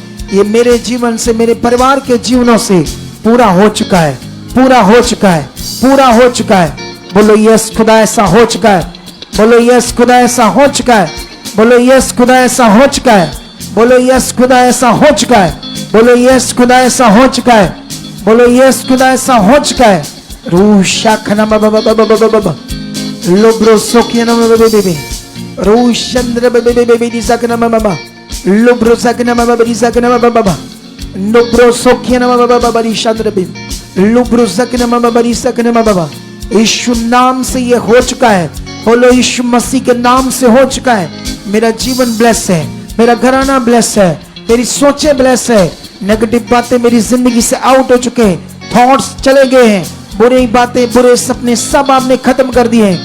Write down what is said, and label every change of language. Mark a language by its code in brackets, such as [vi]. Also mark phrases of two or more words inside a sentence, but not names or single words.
[hi] ये मेरे जीवन से, मेरे परिवार के जीवनों से पूरा हो चुका है, पूरा हो चुका है, पूरा हो चुका है। बोलो यस खुदा ऐसा हो चुका है, बोलो यस खुदा ऐसा हो चुका है, बोलो यस खुदा ऐसा हो चुका है, बोलो यस खुदा ऐसा हो चुका है, बोलो यस खुदा ऐसा हो चुका है, बोलो यस खुदा ऐसा हो चुका है। रूशा खना बाबा लोब्रो सोकिया बेबी रूशंद्र बेबी दिसकना बाबा लोब्रो सकना बाबा दिसकना बाबा लोब्रो सोकिया बाबा दिसंद्र बेबी लोब्रो सकना बाबा दिसकना बाबा। यीशु नाम से ये हो चुका है। बोलो यीशु मसीह के नाम से हो चुका है। मेरा जीवन ब्लेस है, मेरा घराना ब्लेस है, मेरी सोचें ब्लेस है। नेगेटिव बातें मेरी जिंदगी से आउट हो चुके हैं, थॉट्स चले गए हैं, बुरी बातें, बुरे सपने सब आपने खत्म कर दिए हैं।